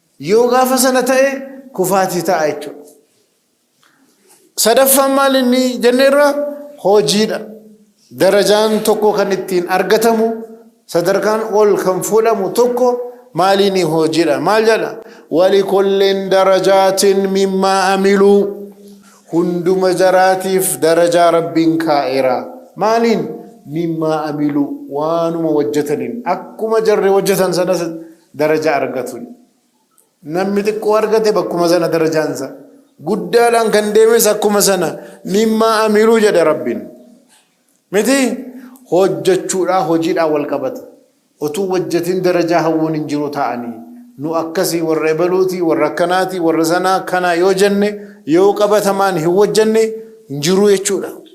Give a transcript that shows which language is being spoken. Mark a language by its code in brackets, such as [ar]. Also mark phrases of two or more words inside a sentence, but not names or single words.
[om] Yoo gaafa sana ta'e kufaatii ta'a jechuudha. Sadaffaan maal inni jenne irra? Hojiidha. Darajaan tokko kan ittiin argatamu, sadarkaan ol kan fuudhamu tokko maaliin? Hojiidha. Maal jedha? [ar] "ولكل درجات مما عملوا." [om] Hunduma jaraatiif darajaa Rabbiin kaa'eera. Maaliin? [ar] "مما عملوا." [om] Waanuma hojjetaniin. Akkuma jarri hojjetan sanas darajaa argatu. Namni xiqqoo argate bakkuma sana darajaansa. Guddaadhaan kan deemes akkuma sana. [ar] "مما عملوا." [om] jedhe Rabbiin. Miti hojjechuudhaa hojiidhaa wal qabata. Otuu hojjetiin darajaa hawwuun hin jiru ta'anii. Nu akkasii warra ebaluuti, warra akkanaati, warra sanaa kana yoo jenne, yoo qabatamaan hin hojjenne hin jiru jechuudha.